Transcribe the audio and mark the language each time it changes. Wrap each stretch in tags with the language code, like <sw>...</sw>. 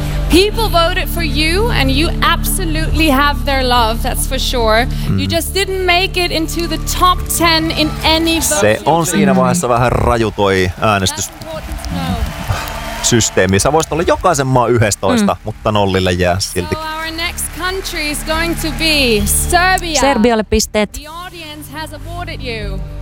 <en>People voted for you and you absolutely have their love, that's for sure. You just didn't make it into the top 10 in any vote.</en> <fi>Se on siinä vaiheessa vähän raju toi äänestys. Systeemi. Sä voisit olla jokaisen maan 11, mutta nollille jää silti.</fi> <en>So our next country is going to be Serbia.</en> <fi>Serbialle pisteet.</fi> <en>The audience has awarded you.</en>